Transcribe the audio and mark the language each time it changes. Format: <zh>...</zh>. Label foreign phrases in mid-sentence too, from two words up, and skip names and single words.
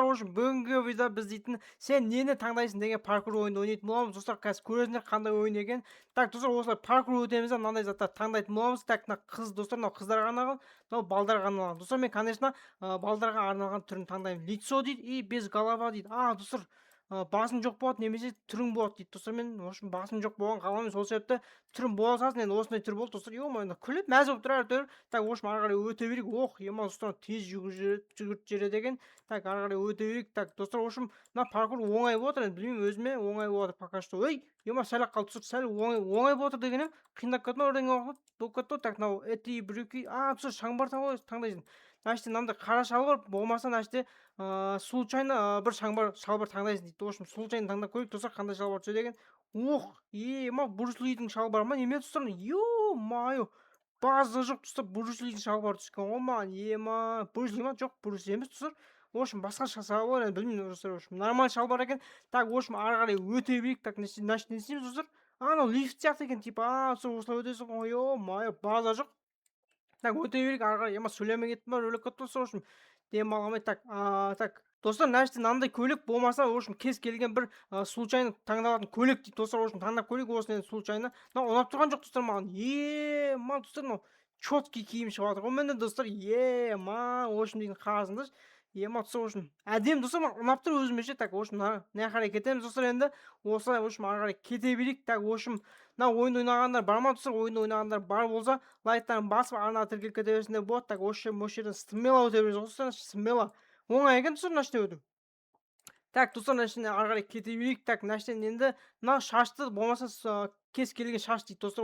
<kk>Бүгінгі видеода біз дейтін сен нені таңдайсың деген паркур ойынды ойнайтын боламыз достар. Қазір көресіңдер қандай ойын екен. Так достар, осылай паркур өтеміз де мынандай заттар таңдайтын боламыз. Так, мына қыз достар, мынау қыздарға арналған, мынау балдарға арналған. Достар, мен конечно балдарға арналған түрін таңдаймын.</kk> <ru>Лицо дейді и без голова дейді.</ru> <kk>Достар, басым жоқ болады немесе түрің болады дейді достар. Мен</kk> <ru>в общем</ru> <kk>басым жоқ болған қаламын, сол себепті түрім бола салсын. Енді осындай түр болды достар. Күліп мәз болып тұр әйтеуір.</kk> <ru>Так, в общем</ru> <kk>ары қарай өте берейік. Достар, тез жүгіріп жібереді екен. Так, ары қарай өте берейік. Так достар,</kk> <ru>в общем</ru> <kk>мына паркур оңай болып отыр, енді білмеймін, өзіме оңай болып отыр</kk> <ru>пока что.</ru> <kk>Сәл ақ қалды достар, сәл оңай болып отыр дегенім қиындап кетті ма бірдеңе болып кетті ғой. Так, мынау</kk> <ru>эти брюки,</ru> <kk>достар, шаңбар таңдайсың. Значит, мынандай қара шалбар болмаса,</kk> <ru>значит, случайно</ru> <kk>бір шалбар таңдайсың дейді.</kk> <ru>В общем случайно</ru> <kk>таңдап көрейік достар, қандай шалбар түседі екен. Брюс Лидің шалбары ма неме достар? Ё-мае, база жоқ достар, Брюс Лидің шалбары түскен ғой маған. Брюс Ли ма? Жоқ, Брюс Ли емес достар.</kk> <ru>В общем</ru> <kk>басқа шалбар, енді білмеймін достар.</kk> <ru>В общем нормальный</ru> <kk>шалбар екен.</kk> <ru>Так, в общем</ru> <kk>ары қарай өте берейік.</kk> <ru>Так, значит,</ru> <kk>не істейміз достар? Анау лифт сияқты екен, типа, осылай өтесің ғой. База жоқ. Так, өте берейік ары қарай. Сөйлемей кеттім ба, рөлек кетті достар.</kk> <ru>В общем</ru> <kk>демала алмай. Так достар, значит, мынандай көйлек болмаса,</kk> <ru>в общем</ru> <kk>кез келген бір случайно таңдалатын көйлек дейді достар.</kk> <ru>В общем</ru> <kk>таңдап көрейік осыны енді случайно. Мынау ұнап тұрған жоқ достар маған. Достар, мынау четкий киім шығып жатыр ғой менде достар.</kk> <ru>В общем</ru> <kk>дейтін қарасыңдаршы. Достар,</kk> <ru>в общем</ru> <kk>әдемі достар, маған ұнап тұр өзімше.</kk> <ru>Так, в общем</ru> <kk>мына қарай кетеміз достар енді. Осылай,</kk> <ru>в общем</ru> <kk>ары қарай кете берейік.</kk> <ru>Так, в общем</ru> <kk>мына ойынды ойнағандар бар ма достар? Ойынды ойнағандар бар болса, лайктарын басып арнаға тіркеліп кете берсеңдер болады. Так, осы жерден смело өте беріңіз достар, смело. Оңай екен достар, мына жерде өту. Так достар, мына жерден ары қарай кете берейік. Так, мына жерден енді мына шашты болмаса кез келген шаш дейді достар.</kk>